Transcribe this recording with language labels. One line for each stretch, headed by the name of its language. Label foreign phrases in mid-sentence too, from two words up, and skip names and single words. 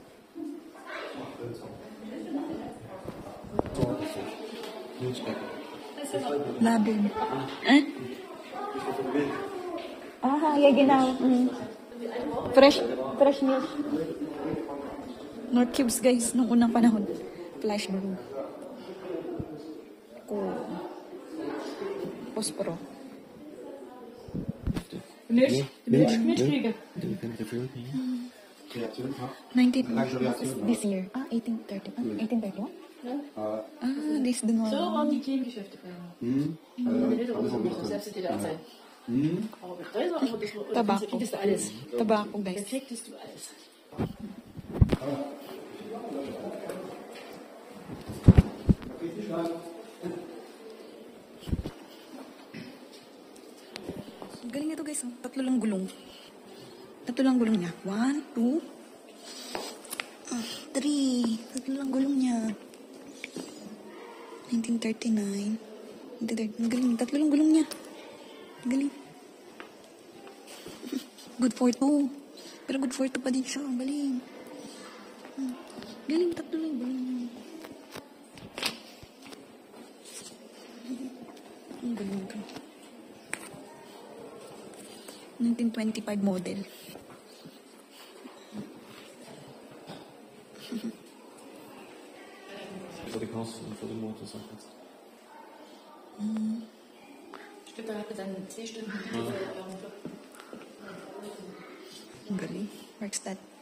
German: Laden. Eh? Ah, ja genau.
English: Fresh milk. North Cubes,
Filipino: guys, nung unang panahon.
English: Flash blue. Cool.
Filipino: Posporo.
German: Milchkriege.
English: 19... This year. Ah, 1830. Ah, 1831? This is the normal.
German: So waren die Themengeschäfte früher. Selbst die DDR-Zeit. Aber mit Häuser, aber das
Filipino: Tabako.
German: kriegst du alles.
Filipino: Tabako, guys.
German: Da kriegst du alles.
Filipino: Galing ito guys. Oh. Tatlo lang gulong. Tatlo lang gulong niya. 1, 2, 3. Tatlo lang gulong niya. 1939. 1939. Galing. Tatlo lang gulong niya. Galing.
English: Good for 2.
Filipino: Pero
English: good for
Filipino: 2 pa din siya. Galing. Galing. Tatlo lang gulong niya. Ang galing ito.
English: 1925 model.
Dutch: Voor de gas en voor de motor, zeg het.
German: Später hat er dann 10 Stunden.
Filipino: Ang galing. Workstat.